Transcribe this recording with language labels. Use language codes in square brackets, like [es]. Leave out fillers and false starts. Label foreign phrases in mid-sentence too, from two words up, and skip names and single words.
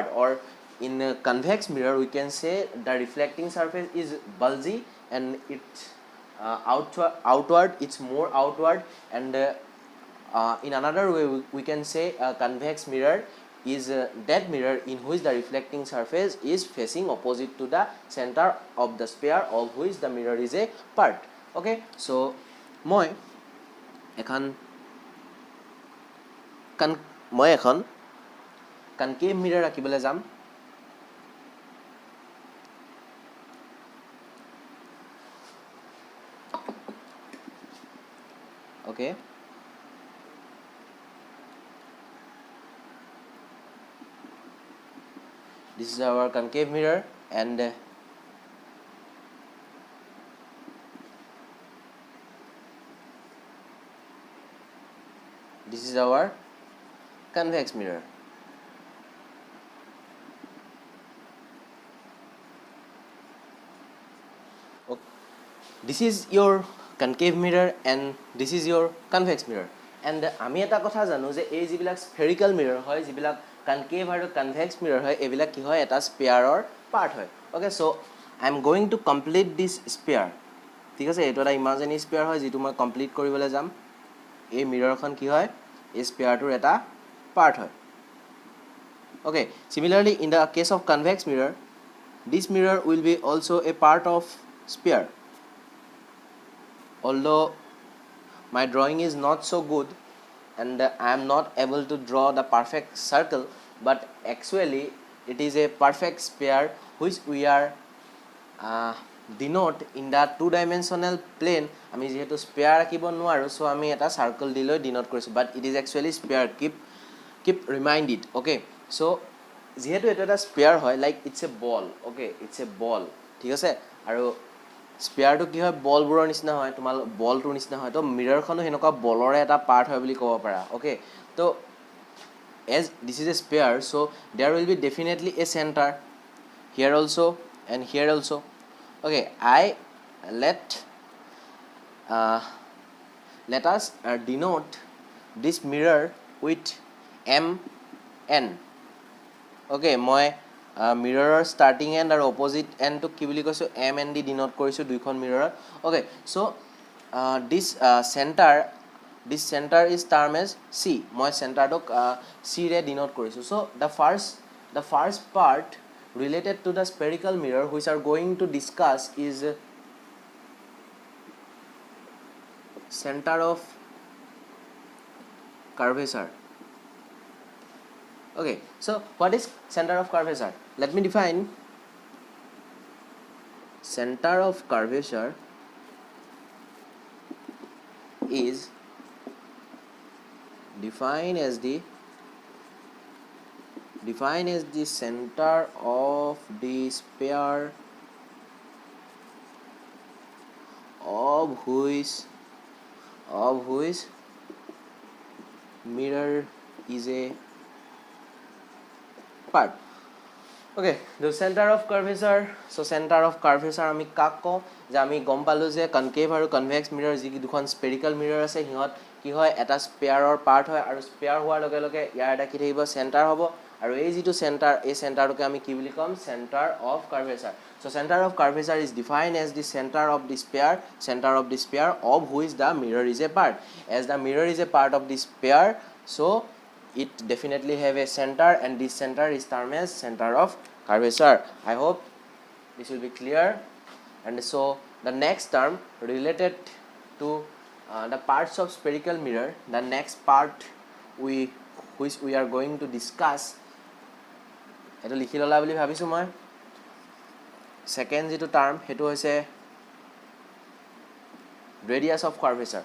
[en] Or in a convex mirror we can say the reflecting surface is bulgy and it's outward, it's more outward. And in another way we can say a convex mirror is that mirror in which the reflecting surface is facing opposite to the center of the sphere of which the mirror is a part. Okay, so [as] মই এখন [en] concave mirror [as] আঁকিবলৈ যাম। [en] okay, this is our concave mirror, and this is our convex mirror. Okay. This is your concave mirror and this is your convex mirror. [as] And আমি এটা কথা জানো যে এই যিবিলাক [en] spherical mirror [as] হয়, যিবিলাক কনকেভ আৰু [en] convex mirror [as] হয়, এইবিলাক কি হয়, এটা স্পেয়াৰৰ পাৰ্ট হয়। [en] অ'কে, So I am going to complete this sphere. [as] ঠিক আছে, এইটো এটা [en] imaginary sphere [as] হয় যিটো মই কমপ্লিট কৰিবলৈ যাম। এই মিৰৰখন কি হয়, এই স্পেয়াৰটোৰ এটা পাৰ্ট হয়। [en] Okay, similarly in the case of convex mirror, this mirror will be also a part of sphere. Although my drawing is not so good and I am not able to draw the perfect circle, but actually it is a perfect sphere which we are denote in the two-dimensional plane. [as] আমি যেহেতু স্পেয়াৰ আঁকিব নোৱাৰোঁ, চ' আমি এটা চাৰ্কল দি লৈ ডিনোট কৰিছোঁ, [en] but it is actually sphere. Keep remind it. [as] অ'কে, চ' যিহেতু এইটো এটা স্পেয়াৰ হয়, [en] like it's a ball. Okay, it's a ball, [as] ঠিক আছে। আৰু স্পেয়াৰটো কি হয়, বলবোৰৰ নিচিনা হয়, তোমাৰ বলটোৰ নিচিনা হয়। তো মিৰৰখনো সেনেকুৱা বলৰে এটা পাৰ্ট হয় বুলি ক'ব পাৰা। অ'কে, তো [en] as this is a sphere, so there will be definitely a center here also and here also'. Okay, let us denote this mirror with MN. [as] অ'কে, মই মিৰৰৰ [en] starting end [as] আৰু অপজিট এণ্ডটোক কি বুলি কৈছোঁ, MN দি ডিনোট কৰিছোঁ দুইখন মিৰৰত। [en] Okay, so this center is term as C. [as] মই চেণ্টাৰটোক চিৰে ডিনোট কৰিছোঁ। [en] So the first part related to the spherical mirror which are going to discuss is center of curvature. Okay, so what is center of curvature? Let me define. Center of curvature is defined as the center of the sphere of which mirror is a part. Okay, the center of curvature. So center of curvature [as] আমি কাক কওঁ যে আমি গম পালো যে কনকেভ আৰু কনভেক্স মিৰৰ যি দুখন [en] spherical mirror [as] আছে সিহঁত কি হয় এটা স্পেয়াৰৰ পাৰ্ট হয় আৰু স্পেয়াৰ হোৱাৰ লগে লগে ইয়াৰ এটা কি থাকিব চেণ্টাৰ হ'ব আৰু এই যিটো চেণ্টাৰ এই চেণ্টাৰটোকে আমি কি বুলি ক'ম [en] center of curvature so center of curvature is defined as the center of the sphere of which the mirror is a part as the mirror is a part of the sphere so it definitely have a center and this center is termed as center of curvature. I hope this will be clear. And so the next term related to the parts of spherical mirror, the next part which we are going to discuss [as] এইটো লিখি ল'লা বুলি ভাবিছোঁ মই second যিটো term সেইটো হৈছে [en] radius of curvature.